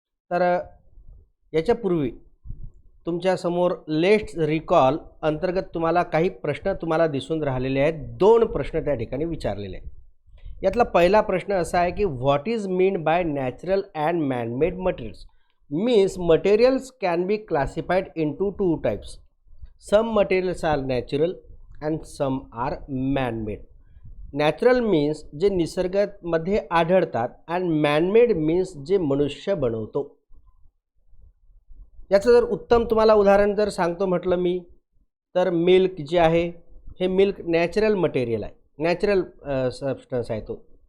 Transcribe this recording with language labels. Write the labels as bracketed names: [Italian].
[Marathi] तर याच्यापूर्वी तुमच्यासमोर let's recall अंतर्गत तुम्हाला काही प्रश्न तुम्हाला दिसून राहिलेले आहेत. 2 प्रश्न त्या ठिकाणी विचारलेले आहेत. यातला पहिला प्रश्न असा आहे की [English] What is mean by natural and manmade materials. Means materials can be classified into 2 types. Some materials are natural and some are man-made. Natural means [Marathi] जे निसर्गामध्ये आढळतात [English] and man-made means [Marathi] जे मनुष्य बनवतो. याचं जर उत्तम तुम्हाला उदाहरण जर सांगतो म्हटलं मी, तर मिल्क जे आहे हे मिल्क नॅचरल मटेरियल आहे, नॅचरल सबस्टन्स आहे तो.